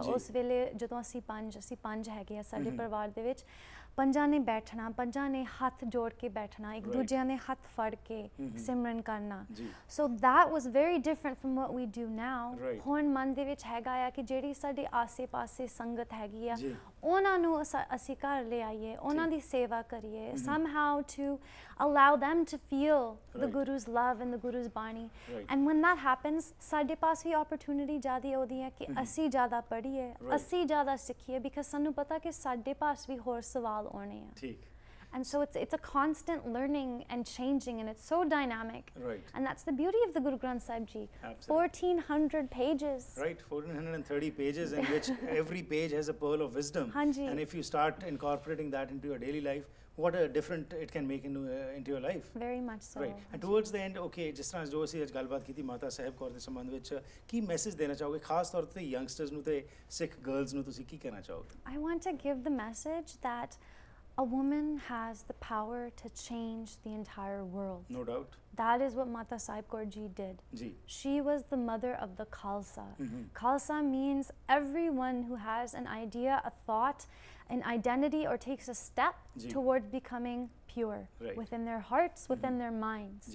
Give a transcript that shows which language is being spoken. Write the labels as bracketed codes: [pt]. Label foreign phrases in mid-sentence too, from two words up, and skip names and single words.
[pa] ਉਸ ਵੇਲੇ ਜਦੋਂ ਅਸੀਂ ਪੰਜ ਹੈਗੇ ਆ ਸਾਡੇ ਪਰਿਵਾਰ ਦੇ ਵਿੱਚ, ਪੰਜਾਂ ਨੇ ਬੈਠਣਾ, ਪੰਜਾਂ ਨੇ ਹੱਥ ਜੋੜ ਕੇ ਬੈਠਣਾ, ਇੱਕ ਦੂਜਿਆਂ ਨੇ ਹੱਥ ਫੜ ਕੇ ਸਿਮਰਨ ਕਰਨਾ। [en] So that was very different from what we do now. [pa] ਹੁਣ ਮਨ ਦੇ ਵਿੱਚ ਹੈਗਾ ਆ ਕਿ ਜਿਹੜੀ ਸਾਡੇ ਆਸੇ ਪਾਸੇ ਸੰਗਤ ਹੈਗੀ ਆ, ਉਹਨਾਂ ਨੂੰ ਅਸੀਂ ਘਰ ਲੈ ਆਈਏ, ਉਹਨਾਂ ਦੀ ਸੇਵਾ ਕਰੀਏ, [en] somehow to allow them to feel the Guru's love and the Guru's Bani. And when that happens, [pa] ਸਾਡੇ ਪਾਸ ਵੀ opportunity ਜ਼ਿਆਦਾ ਆਉਂਦੀ ਹੈ ਕਿ ਅਸੀਂ ਜ਼ਿਆਦਾ ਪੜ੍ਹੀਏ, ਅਸੀਂ ਜ਼ਿਆਦਾ ਸਿੱਖੀਏ, because ਸਾਨੂੰ ਪਤਾ ਕਿ ਸਾਡੇ ਪਾਸ ਵੀ ਹੋਰ ਸਵਾਲ ਆਉਣੇ ਆ। ਠੀਕ। [en] And so it's a constant learning and changing, and it's so dynamic. Right. And that's the beauty of the Guru Granth Sahib Ji. Absolutely. 1400 pages. Right, 1430 pages in which every page has a pearl of wisdom. Hanji. And if you start incorporating that into your daily life, what a different it can make into your life. Very much so. Right. And towards the end, [pa] okay, ਜਿਸ ਤਰ੍ਹਾਂ ਜੋ ਅਸੀਂ ਅੱਜ ਗੱਲਬਾਤ ਕੀਤੀ ਮਾਤਾ ਸਾਹਿਬ ਕੌਰ ਦੇ ਸੰਬੰਧ ਵਿੱਚ, ਕੀ ਮੈਸੇਜ ਦੇਣਾ ਚਾਹੋਗੇ ਖਾਸ ਤੌਰ ਤੇ ਯੰਗਸਟਰਸ ਨੂੰ ਤੇ ਸਿੱਖ ਗਰਲਸ ਨੂੰ ਤੁਸੀਂ ਕੀ ਕਹਿਣਾ ਚਾਹੋਗੇ? [en] I want to give the message that a woman has the power to change the entire world. No doubt. That is what Mata Sahib Kaur ji did. Ji. She was the mother of the Khalsa. Khalsa means everyone who has an idea, a thought, an identity, or takes a step toward becoming pure within their hearts, within their minds.